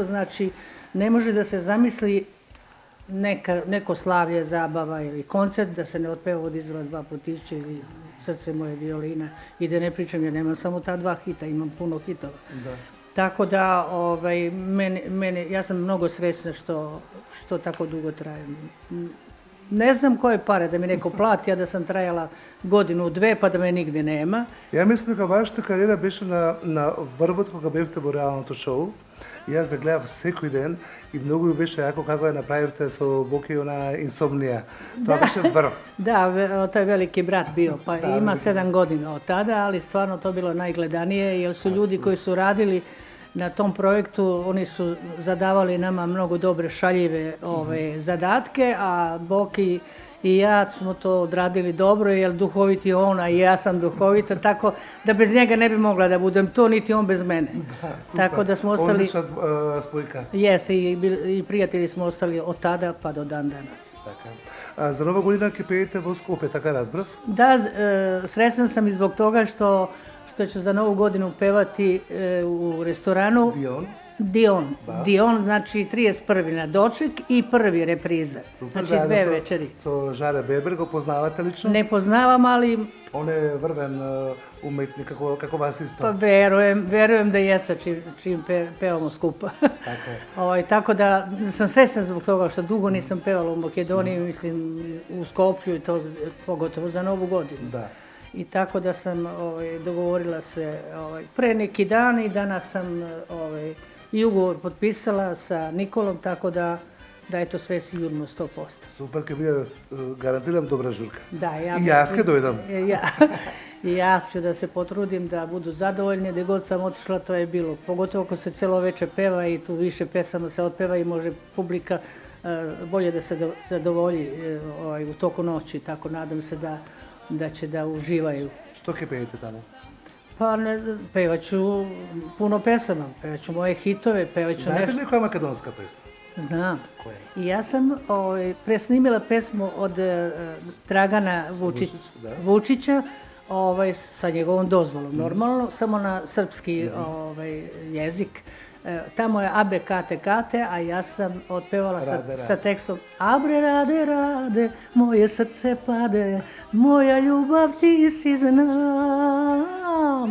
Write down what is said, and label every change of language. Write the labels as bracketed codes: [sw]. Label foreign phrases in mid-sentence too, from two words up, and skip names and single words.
[sr] Znači, ne može da se zamisli neko slavlje, zabava ili koncert da se ne otpeva od izvora Dva putića ili Srce moje violina i da ne pričam, ja nemam samo ta 2 hita, imam puno hitova. Da. Tako da, ja sam mnogo srećna što tako dugo trajem. Ne znam koje pare da mi neko plati, a da sam trajala godinu, 2, pa da me nigde nema. [mk] Ја мислам дека вашата кариера беше на врвот кога бевте во реалното шоу. Јас ве гледав секој ден и многу ми беше јако како ја направивте со Боки она инсомнија. Тоа беше врв. [sr] Da, to je veliki brat bio, pa ima 7 godina od tada, ali stvarno to bilo najgledanije, jer su ljudi koji su radili na tom projektu, oni su zadavali nama mnogo dobre šaljive zadatke, a Boki i ja smo to odradili dobro, jer duhovit je on, a i ja sam duhovita, tako da bez njega ne bi mogla da budem to, niti on bez mene. Tako da smo ostali... Odlična spojka. Jeste, i prijatelji smo ostali od tada pa do dan danas. [mk] Така. За нова година ќе пеете во Скопје, така разбрав? [sr] Da, srećna sam i zbog toga što ću za Novu godinu pevati u restoranu Dion, znači 31. na doček i 1. repriza. Znači 2 večeri. [mk] Со Жаре Бебер го познавате лично? [sr] Ne poznavam, ali... [mk] Он е врвен уметник, како вас исто. [sr] Pa verujem da jeste čim pevamo skupa. Tako da sam srećna zbog toga što dugo nisam pevala u Makedoniji, mislim u Skoplju i to pogotovo za Novu godinu. Da. I tako da sam dogovorila se pre neki dan i danas sam i ugovor potpisala sa Nikolom, tako da je to sve sigurno 100%. [mk] Супер, ќе биде, гарантирам, добра журка. [sr] Da, [mk] I јас ќе дојдам. [sr] I ja ću da se potrudim da budu zadovoljni, gde god sam otišla to je bilo. Pogotovo ako se celo veče peva i tu više pesama se otpeva i može publika bolje da se zadovolji u toku noći, tako nadam se da će da uživaju. [mk] Што ќе пеете таму? [sr] Pa pevaću puno pesama, pevaću moje hitove, pevaću nešto. [mk] Знаете ли која македонска песма? [sr] Znam. I ja sam presnimila pesmu od Dragana Vučića, sa njegovom dozvolom, normalno, samo na srpski jezik. Tamo je Abe Kate Kate, a ja sam otpevala sa tekstom Abre rade rade, moje srce pade, moja ljubav ti si znam.